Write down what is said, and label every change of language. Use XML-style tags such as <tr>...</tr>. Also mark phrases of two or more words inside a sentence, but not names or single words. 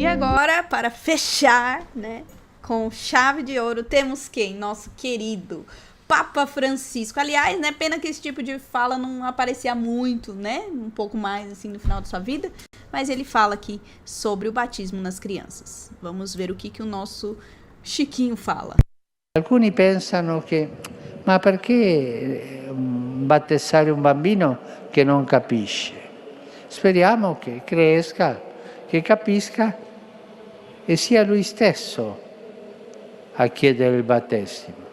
<pt>E agora, para fechar, né, com chave de ouro, temos quem? Nosso querido Papa Francisco. Aliás, né, pena que esse tipo de fala não aparecia muito, né, um pouco mais assim no final da sua vida, mas ele fala aqui sobre o batismo nas crianças. Vamos ver o que o nosso Chiquinho fala.</pt> <it>Alcuni pensano che, ma perché battezzare un bambino che non capisce? Speriamo che cresca, che capisca e sia lui stesso a chiedere il battesimo.</it>